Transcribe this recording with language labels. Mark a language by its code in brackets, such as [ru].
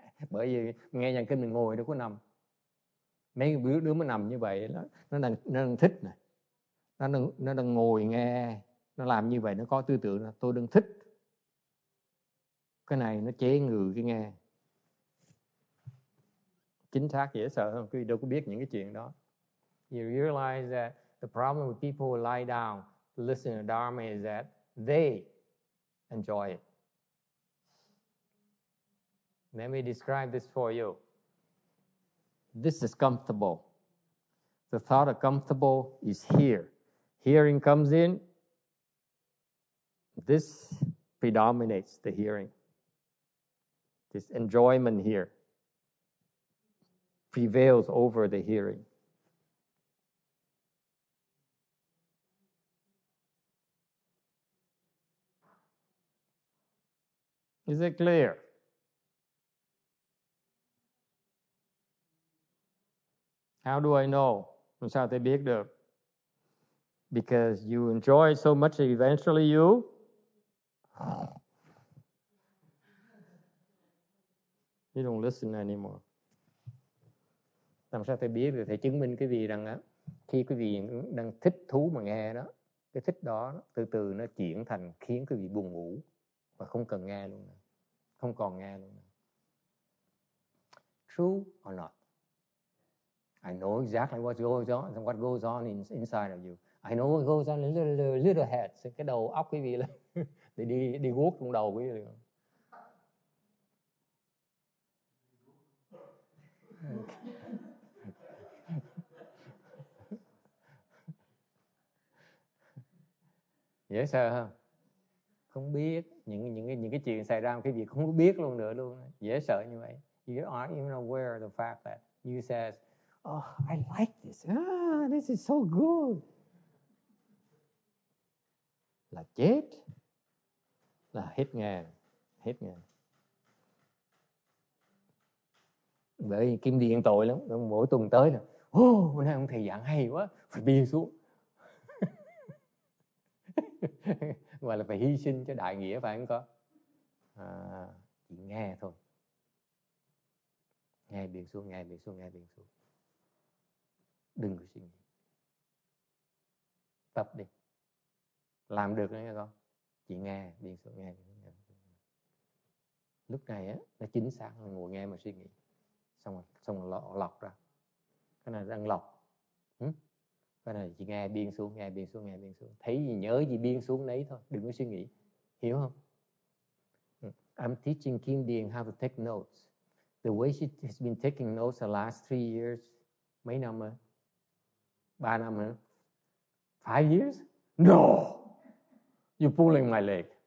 [vi] Bởi vì nghe giảng kinh mình ngồi đâu có nằm. Mấy đứa mà nằm như vậy đó, nó đang thích này, nó đang ngồi nghe, nó làm như vậy, nó có tư tưởng là tôi đang thích. Cái này nó chế ngự cái nghe. Chính xác, dễ sợ không? Quý vị đâu có biết những cái chuyện đó. [en] You realize that the problem with people who lie down to listen to Dharma is that they enjoy it. Let me describe this for you. This is comfortable. The thought of comfortable is here. Hearing comes in. This predominates the hearing. This enjoyment here prevails over the hearing. Is it clear? How do I know? [vi] Làm sao tôi biết được? [en] Because you enjoy so much, eventually you don't listen anymore. [vi] Làm sao tôi biết được? Thầy chứng minh quý vị rằng khi quý vị đang thích thú mà nghe đó, cái thích đó từ từ nó chuyển thành khiến quý vị buồn ngủ và không cần nghe luôn nữa. Không còn nghe luôn nữa. [en] True or not? I know exactly what goes on inside of you. I know what goes on in little heads. [vi] Cái đầu óc quý vị là thì đi guốc trong đầu quý vị. Dễ sợ không? Không biết những cái chuyện xảy ra, cái việc không biết luôn nữa luôn. Dễ sợ như vậy. [en] You aren't even aware of the fact that you says, I like this. This is so good. [vi] Là chết. Là hết nghe. Bởi vì Kim Điền tội lắm. Mỗi tuần tới là bữa nay ông thầy giảng hay quá, phải biên xuống. Gọi là phải hy sinh cho đại nghĩa, phải không có? Chỉ nghe thôi. Nghe biên xuống. Đừng có suy nghĩ. Tập đi. Làm được đấy con. Chỉ nghe biên xuống. Lúc này á, nó chính xác là ngồi nghe mà suy nghĩ. Xong rồi lọc ra. Cái này đang lọc. Cái này chỉ nghe biên xuống. Thấy gì nhớ gì biên xuống đấy thôi. Đừng có suy nghĩ. Hiểu không? [en] I'm teaching Kim Điền how to take notes. The way she has been taking notes the last 3 years. [vi] Mấy năm rồi? 3 năm hả? [en] 5 years? No! You're pulling my leg.